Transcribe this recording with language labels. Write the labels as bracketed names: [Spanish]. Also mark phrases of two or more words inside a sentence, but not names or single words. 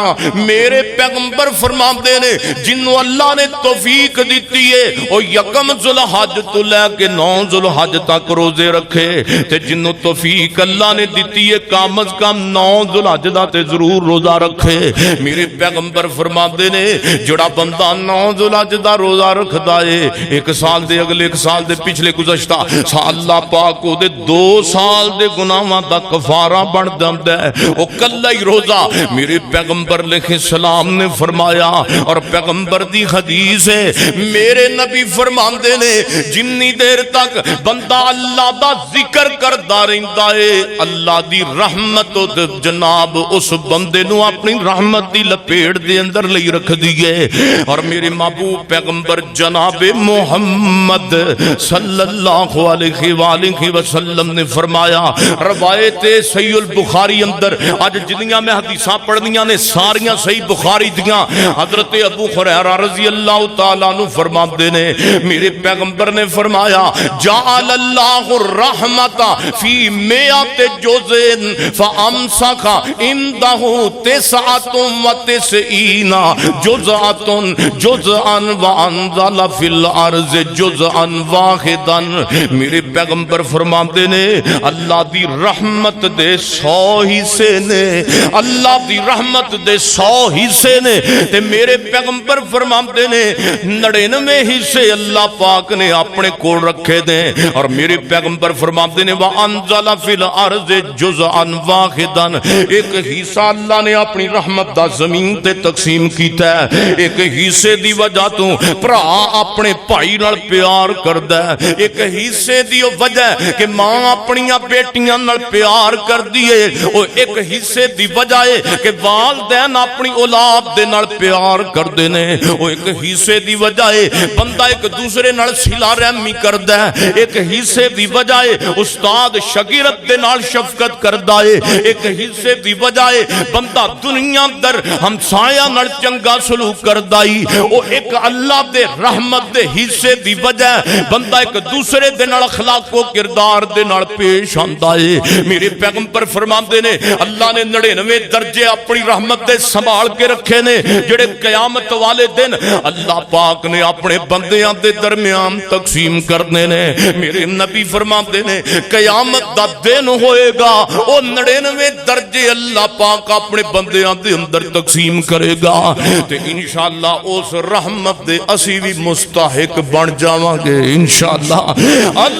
[Punjabi] میرے پیغمبر فرماندے نے جنوں اللہ نے توفیق دیتی ہے وہ یکم ذوالحج تو لے کے 9 ذوالحج تک روزے رکھے، تے جنوں توفیق اللہ نے دیتی ہے کم از کم 9 ذوالحج دا تے ضرور روزہ رکھے۔ میرے پیغمبر فرماندے نے جڑا بندہ 9 ذوالحج دا روزہ رکھدا ہے 1 سال دے اگلے 1 سال دے پچھلے گزشتہ سال اللہ پاک او دے 2 سال دے گناہاں دا کفارہ بن جاندا ہے۔ او کلا ہی روزہ میرے پیغمبر [Arabic] علیہ السلام السلام [Punjabi] نے فرمایا اور پیغمبر دی حدیث ہے میرے نبی فرماندے نے جنی دیر تک بندہ اللہ دا ذکر کردا رہندا ہے اللہ دی رحمت جناب اس بندے نو اپنی رحمت دی لپیٹ دے اندر لئی رکھ دیے اور میرے محبوب پیغمبر جناب محمد [Arabic] صلی اللہ علیہ وآلہ وسلم [Punjabi] نے فرمایا روایت صحیح البخاری اندر آج جنیاں میں حدیثاں پڑھنیاں نے ساریاں صحیح بخاری دیاں حضرت ابو ہریرہ [Arabic] رضی اللہ تعالیٰ عنہ [Punjabi] فرماتے نے میرے پیغمبر نے فرمایا [Arabic] جعل اللہ الرحمت فی میات جزء فامسک عندہ [Punjabi] 99 [Arabic] جزءا وانزل فی الارض جزءا واحدا [Punjabi] میرے پیغمبر فرماتے نے اللہ دی رحمت دے 100 حصے نے اللہ دی رحمت دے 100 حصے نے تے میرے پیغمبر فرماتے نے 99 حصے اللہ پاک نے اپنے کول رکھے دے اور میرے پیغمبر فرماتے نے [Arabic] وَأَنزَلَ فِي الْأَرْضِ جُزْءًا وَاحِدًا [Punjabi] ایک حصہ اللہ نے اپنی رحمت دا زمین تے تقسیم کیتا ہے ایک حصے دی وجہ تو بھرا اپنے بھائی نال پیار کردا ہے ایک حصے دی وجہ کہ ماں اپنیاں بیٹیاں نال پیار کر دیے او ایک حصے دی وجہ ہے کہ والدین اپنی اولاد دے نال پیار کردے نے او ایک حصے دی وجہ ہے بندہ ایک دوسرے نال صلہ رحمی کردا ہے ایک حصے دی وجہ ہے استاد شاگرد دے نال شفقت کردا ہے ایک حصے دی وجہ ہے بندہ دنیا در ہمسایہ نال چنگا سلوک کردا ہے او ایک اللہ دے رحمت دے حصے دی وجہ ہے بندہ ایک دوسرے دے نال اخلاق و کردار دے نال پیش آندا ہے میرے پیغمبر فرماندے نے اللہ نے 99 درجے اپنی رحمت دے سنبھال کے رکھے نے جڑے قیامت والے دن اللہ پاک نے اپنے بندیاں دے درمیان تقسیم کرنے نے میرے نبی فرماندے نے قیامت دا دن ہوئے گا او 99 درجے اللہ پاک اپنے بندیاں دے اندر تقسیم کرے گا تے انشاءاللہ اس رحمت دے اسی بھی مستحق بن جاواں گے انشاءاللہ